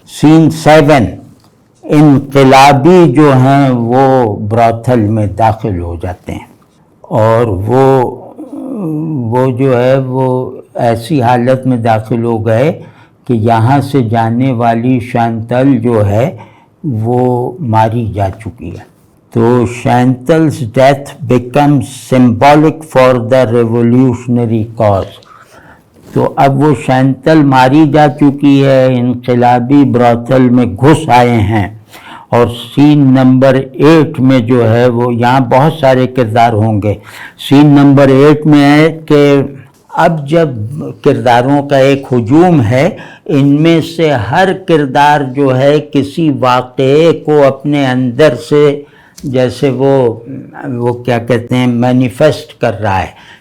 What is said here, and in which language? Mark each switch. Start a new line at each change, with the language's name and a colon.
Urdu: سین 7 انقلابی جو ہیں وہ براثل میں داخل ہو جاتے ہیں، اور وہ جو ہے وہ ایسی حالت میں داخل ہو گئے کہ یہاں سے جانے والی شینتل جو ہے وہ ماری جا چکی ہے.
English: تو Shantel's death becomes symbolic for the revolutionary cause.
Urdu: تو اب وہ شینتل ماری جا چکی ہے، انقلابی براثل میں گھس آئے ہیں. اور سین نمبر 8 میں جو ہے وہ یہاں بہت سارے کردار ہوں گے. سین نمبر 8 میں ہے کہ اب جب کرداروں کا ایک ہجوم ہے، ان میں سے ہر کردار جو ہے کسی واقعے کو اپنے اندر سے جیسے وہ کیا کہتے ہیں مینیفیسٹ کر رہا ہے.